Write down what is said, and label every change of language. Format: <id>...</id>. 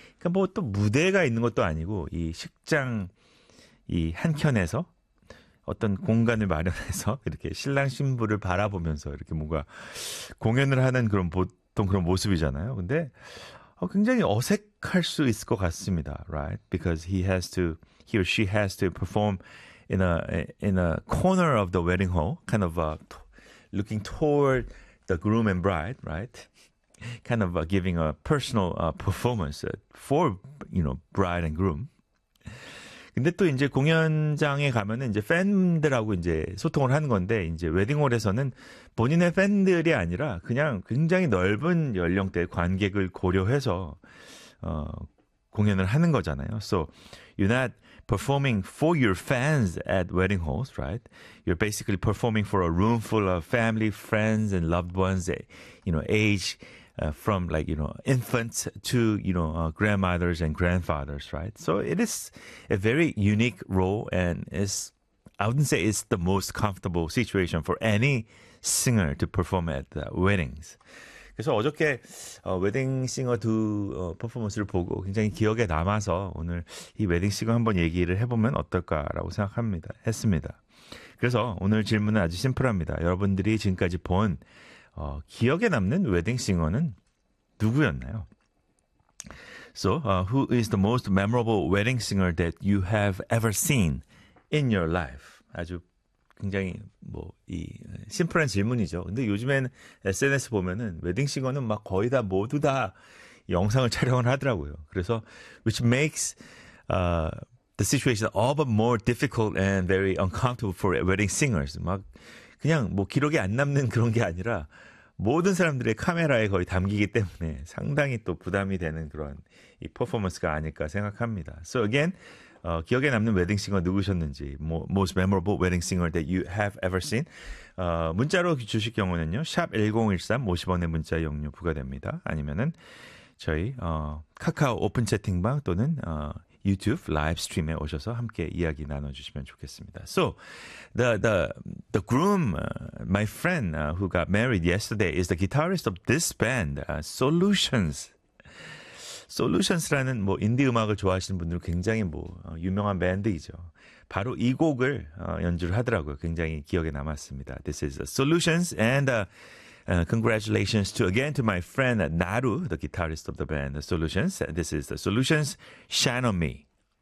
<ko>그러니까 뭐 또 무대가 있는 것도 아니고 이 식장 이 한켠에서 어떤 공간을 마련해서 이렇게 신랑 신부를 바라보면서 이렇게 뭔가 공연을 하는 그런 보통 그런 모습이잖아요. 근데 굉장히 어색할 수 있을 것 같습니다.</ko> <en>Right? Because he or she has to perform in a corner of the wedding hall, kind of looking toward the groom and bride, right? Kind of giving a personal performance for, you know, bride and groom.</en> <ko>근데 또 이제 공연장에 가면은 이제 팬들하고 이제 소통을 하는 건데 이제 웨딩홀에서는 본인의 팬들이 아니라 그냥 굉장히 넓은 연령대의 관객을 고려해서 공연을 하는 거잖아요.</ko> <en>So you're not performing for your fans at wedding halls, right? You're basically performing for a room full of family, friends and loved ones, you know, age from like, you know, infants to, you know, grandmothers and grandfathers, right? So it is a very unique role and is, I wouldn't say it's the most comfortable situation for any singer to perform at weddings.</en> <ko>그래서 어저께 웨딩 싱어 두 퍼포먼스를 보고 굉장히 기억에 남아서 오늘 이 웨딩 싱어 한번 얘기를 해보면 어떨까라고 생각합니다. 했습니다. 그래서 오늘 질문은 아주 심플합니다. 여러분들이 지금까지 본 기억에 남는 웨딩 싱어는 누구였나요?</ko> <en>So, who is the most memorable wedding singer that you have ever seen in your life?</en> <ko>아주 굉장히 뭐 이 심플한 질문이죠. 근데 요즘엔 SNS 보면은 웨딩 싱어는 막 거의 다 모두 다 영상을 촬영을 하더라고요. 그래서</ko> <en>which makes the situation all but more difficult and very uncomfortable for wedding singers.</en> <ko>막 그냥 뭐 기록이 안 남는 그런 게 아니라 모든 사람들의 카메라에 거의 담기기 때문에 상당히 또 부담이 되는 그런 이 퍼포먼스가 아닐까 생각합니다.</ko> <en>So again,</en> <ko>기억에 남는 웨딩 싱어 누구셨는지</ko> <en>most memorable wedding singer that you have ever seen.</en> <ko>문자로 주실 경우는요. #1013 50원의 문자 이용료 부과됩니다. 아니면은 저희 카카오 오픈 채팅방 또는 YouTube live stream에 오셔서 함께 이야기 나눠주시면 좋겠습니다.</ko> <en>So the groom, my friend who got married yesterday is the guitarist of this band, Solutions.</en> <ko>Solutions라는 뭐 인디 음악을 좋아하시는 분들 굉장히 뭐 유명한 밴드이죠. 바로 이 곡을 연주를 하더라고요. 굉장히 기억에 남았습니다.</ko> <en>This is Solutions and congratulations to again to my friend Naru, the guitarist of the band Solutions. This is the Solutions, Shine on Me.</en>